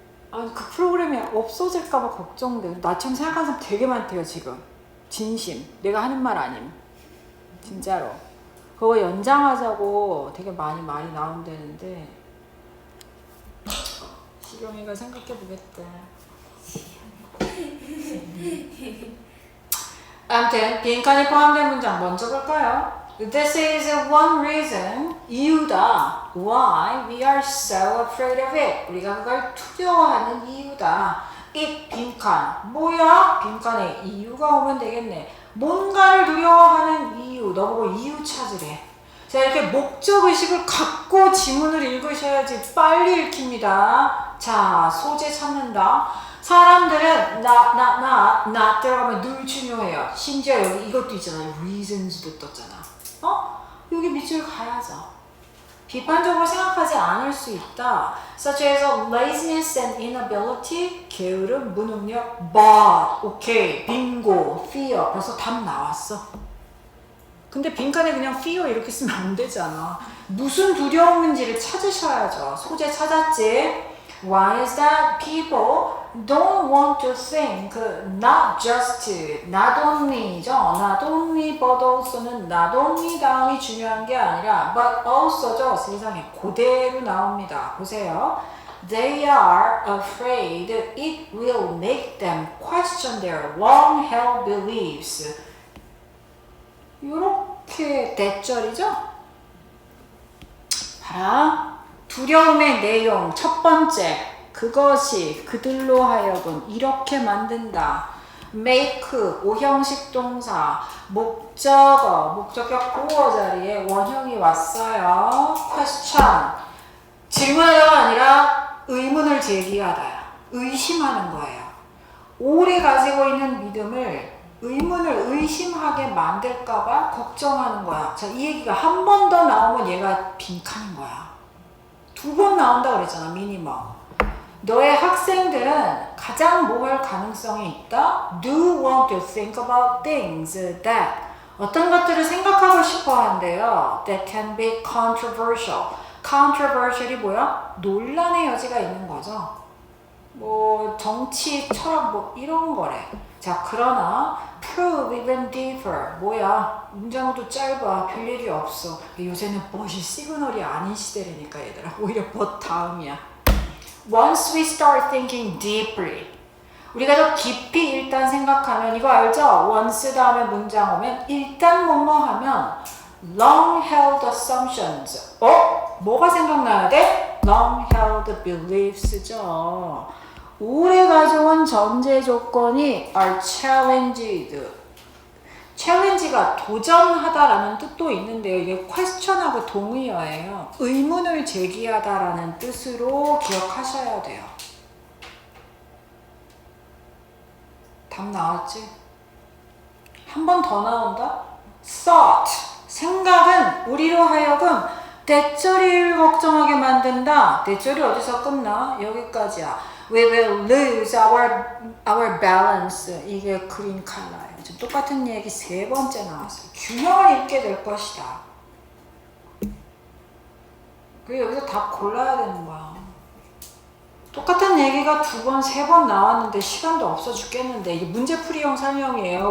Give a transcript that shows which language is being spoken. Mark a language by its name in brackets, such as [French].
[Korean] 그 프로그램이 없어질까봐 걱정돼. 나처럼 생각하는 사람 되게 많대요 지금. 진심. 내가 하는 말 아님. 진짜로. 그거 연장하자고 되게 많이 말이 나온다는데 시경이가 생각해보겠대. 아무튼 빈칸이 포함된 문장 먼저 볼까요? [English] This is one reason, [Korean] 이유다. [English] Why we are so afraid of it. [Korean] 우리가 그걸 두려워하는 이유다. it 빈칸. 뭐야? 빈칸에 이유가 오면 되겠네. 뭔가를 두려워하는 이유. 너보고 이유 찾으래. 자, 이렇게 목적의식을 갖고 지문을 읽으셔야지 빨리 읽힙니다. 자, 소재 찾는다. 사람들은 나 들어가면 늘 중요해요. 심지어 여기 이것도 있잖아요. reasons도 떴잖아. 여기 밑줄 가야죠. 비판적으로 생각하지 않을 수 있다. [English] Such as laziness and inability, [Korean] 게으름, 무능력, but, 오케이, 빙고, fear, 벌써 답 나왔어. 근데 빈칸에 그냥 fear 이렇게 쓰면 안 되잖아. 무슨 두려움인지를 찾으셔야죠. 소재 찾았지? [English] Why is that people don't want to think not just, not only죠. [Korean] not only but also는 not only 다음이 중요한 게 아니라 but also죠. 세상에 그대로 나옵니다. 보세요. [English] They are afraid it will make them question their long-held beliefs. [Korean] 이렇게 대절이죠? 봐라. 두려움의 내용 첫 번째. 그것이 그들로 하여금 이렇게 만든다. make 오형식 동사 목적어 목적격 보어 자리에 원형이 왔어요. question 질문하다가 아니라 의문을 제기하다. 의심하는 거예요. 오래 가지고 있는 믿음을 의문을 의심하게 만들까봐 걱정하는 거야. 자, 이 얘기가 한 번 더 나오면 얘가 빈칸인 거야. 2번 나온다 그랬잖아, 미니멈. 너의 학생들은 가장 뭐 할 가능성이 있다? [English] Do want to think about things that [Korean] 어떤 것들을 생각하고 싶어 한대요. [English] That can be controversial. [Korean] controversial이 뭐야? 논란의 여지가 있는 거죠. 뭐 정치, 철학 뭐 이런 거래. 자, 그러나 [English] prove even deeper. [Korean] 뭐야? 문장도 짧아. 별일이 없어. 요새는 but이 시그널이 아닌 시대라니까 얘들아. 오히려 but 다음이야. [English] Once we start thinking deeply. [Korean] 우리가 더 깊이 일단 생각하면 이거 알죠? once 다음에 문장 오면 일단 뭐뭐 하면 [English] long held assumptions. [Korean] 뭐가 생각나야 돼? long held beliefs죠. 오래 가져온 전제 조건이 [English] are challenged. [Korean] challenge가 도전하다라는 뜻도 있는데요. 이게 question하고 동의어예요. 의문을 제기하다라는 뜻으로 기억하셔야 돼요. 답 나왔지? 한 번 더 나온다? thought. 생각은 우리로 하여금 대절이를 걱정하게 만든다. 대절이 어디서 끝나? 여기까지야. [English] We will lose our balance. [Korean] 이게 그린 컬러예요. 지금 똑같은 얘기 3번째 나왔어요. 균형을 잃게 될 것이다. 그리고 여기서 답 골라야 되는 거야. 똑같은 얘기가 2번, 3번 나왔는데 시간도 없어 죽겠는데 이게 문제풀이형 설명이에요.